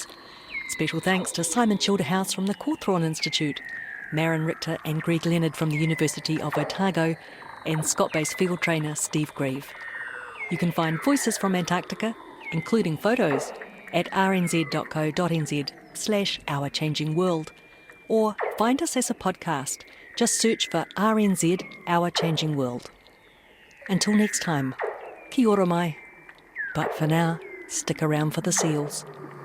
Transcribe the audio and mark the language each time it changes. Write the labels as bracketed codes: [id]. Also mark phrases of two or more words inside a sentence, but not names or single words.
[en] Special thanks to Simon Childerhouse from the Cawthron Institute, Maren Richter and Greg Leonard from the University of Otago, and Scott-based field trainer Steve Grieve. You can find Voices from Antarctica, including photos, at rnz.co.nz/Our Changing World, or find us as a podcast. Just search for RNZ Our Changing World. Until next time, [mi] kia ora mai. [en] But for now, stick around for the seals.